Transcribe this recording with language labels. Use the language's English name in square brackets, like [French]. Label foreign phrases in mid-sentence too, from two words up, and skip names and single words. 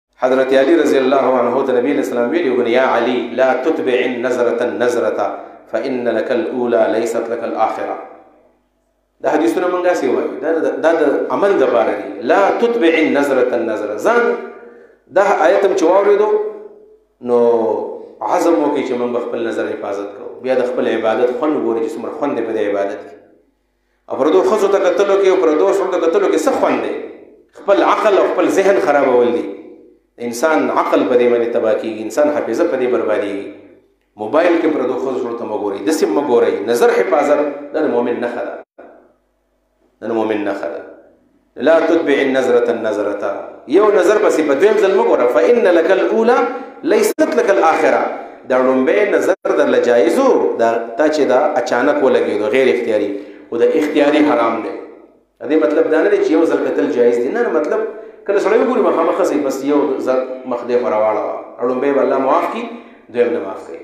[Pashto] حضرت علی [Arabic] رضی الله عنه [Pashto] ته نبی اسلام ویلو [Arabic] یا علی لا تتبع النظرة النظرة فإن لك الأولى ليست لك الآخرة. [Pashto] دا حدیثونه مونږه سی وایو دا د عمل د باره دی. [Arabic] لا تتبع النظرة النظرة [Pashto] ځان دا آیت هم چې واورېدو نو عزم وکړي چې موږ خپل نظر حفاظت کوو، بیا د خپل عبادت خوند وګوري چې څومره خوند دی په دې عبادت کې. او پردو ښځو ته کتلو کې او پردو سړو ته کتلو کې څه خوند دی؟ خپل عقل او خپل ذهن خرابول دي. انسان عقل په دې باندې تباه کېږي، انسان حافظه په دې بربادېږي. موبایل کې پردو ښځو سړو ته مه ګورئ، داسې مه ګورئ. نظر حفاظت دا د مؤمن نښه ده، دا د مؤمن نښه ده. [Arabic] لا تتبع النظرة النظرة، [Pashto] یو نظر پسې په دویم ځل مه ګوره. [Arabic] فإن لك الأولى ليست لك الآخرة، [Pashto] دا لومبی نظر درله جایز و، دا تا چې دا اچانک ولګېدو غیر اختیاري، خو د اختیاري حرام دی. د دې مطلب دا نه دی چې یو ځل کتل جایز دی، نه مطلب کله سړی وګوري مخامخ ښځې بس یو ځل مخ دې خوا راواړوه، لومبی به الله معاف کړي، دویم نه معاف کوي.